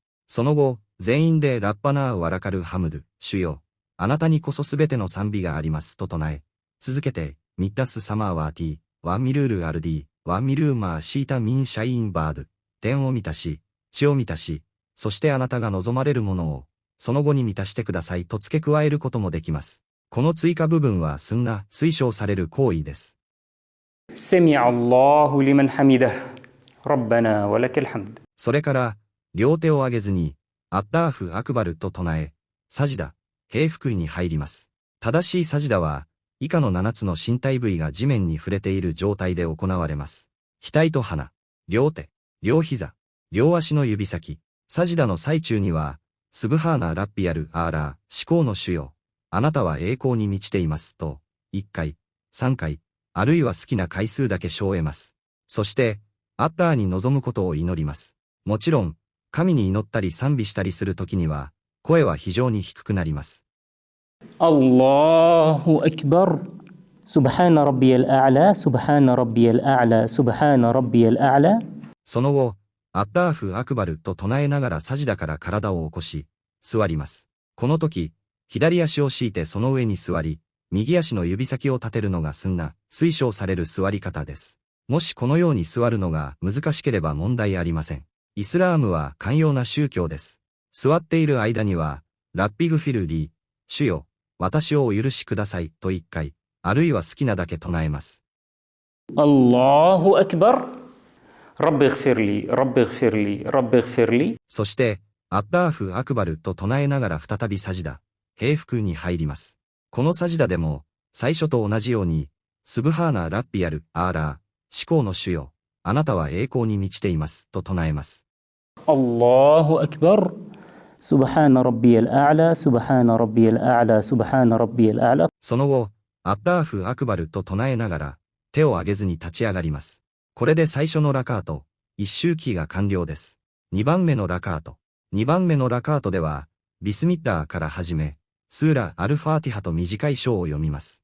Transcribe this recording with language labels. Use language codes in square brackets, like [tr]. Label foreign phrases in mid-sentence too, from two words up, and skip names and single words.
[ja] その後、全員で [ar] ربنا ولك الحمد, [ja] 主よ、あなたにこそすべての賛美がありますと唱え、続けて、 [ar] ملء السماوات وملء الأرض وملء ما شئت من شيء بعد, [ja] 天を満たし、地を満たし、そしてあなたが望まれるものを、その後に満たしてくださいと付け加えることもできます。この追加部分はスンナ、推奨される行為です。 [ar] سمع الله لمن حمده ربنا ولك الحمد。 [ja] それから、両手を上げずに、 [ar] الله أكبر [ja] と唱え、サジダ、平伏に入ります。正しいサジダは、以下の7つの身体部位が地面に触れている状態で行われます。額と鼻、両手、両膝、両足の指先、サジダの最中には、 [ar] سبحان ربي الأعلى, [ja] 至高の主よ、あなたは栄光に満ちていますと、1回、3回、あるいは好きな回数だけ唱えます。そして、アッラーに望むことを祈ります。もちろん、神に祈ったり賛美したりするときには、声は非常に低くなります。 [ar] الله أكبر سبحان ربي الأعلى سبحان ربي الأعلى سبحان ربي الأعلى。 [ja] その後、 [ar] الله أكبر [ja] と唱えながらサジダから体を起こし、座ります。この時、左足を敷いてその上に座り、右足の指先を立てるのがスンナ、推奨される座り方です。もしこのように座るのが難しければ問題ありません。イスラームは寛容な宗教です。座っている間には、 [ar] رب اغفر لي, [ja] 主よ、私をお許しくださいと1回、あるいは好きなだけ唱えます。 [ar] الله أكبر رب اغفر لي رب اغفر لي رب اغفر لي。 [ja] そして、 [ar] الله أكبر [ja] と唱えながら再びサジダ、平伏に入ります。このサジダでも、最初と同じように、 [ar] سبحان ربي الأعلى, [ja] 至高の主よ、あなたは栄光に満ちていますと唱えます。 [ar] الله أكبر سبحان ربي الأعلى سبحان ربي الأعلى سبحان ربي الأعلى。 [ja] その後、 [ar] الله أكبر [ja] と唱えながら、手を上げずに立ち上がります。これで最初のラカート、一周期が完了です。2番目のラカート。2番目のラカートでは、ビスミッラーから始め、スーラ・アルファーティハと短い章を読みます。